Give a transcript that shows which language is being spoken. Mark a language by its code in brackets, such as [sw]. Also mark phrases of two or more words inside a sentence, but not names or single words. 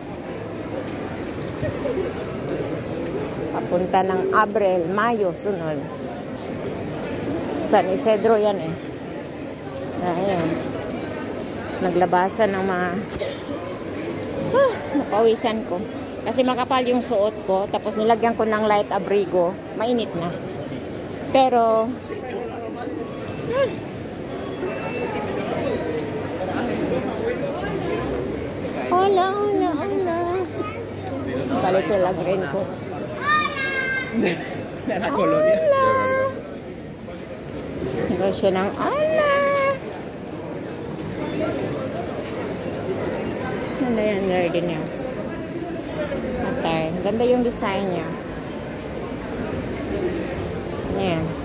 [tl] Papunta ng Abril, Mayo, sunod. San Isidro yan eh. Ayan. Naglabasan ng mga napawisan ko. Kasi makapal yung suot ko. Tapos nilagyan ko ng light abrigo. Mainit na. [es] Pero hola, hola, hola. [tl] Palit sila green ko. Hola. Ito siya ng hola. Ganda yan, garden niya. Okay. Ganda yung design niya. Ayan.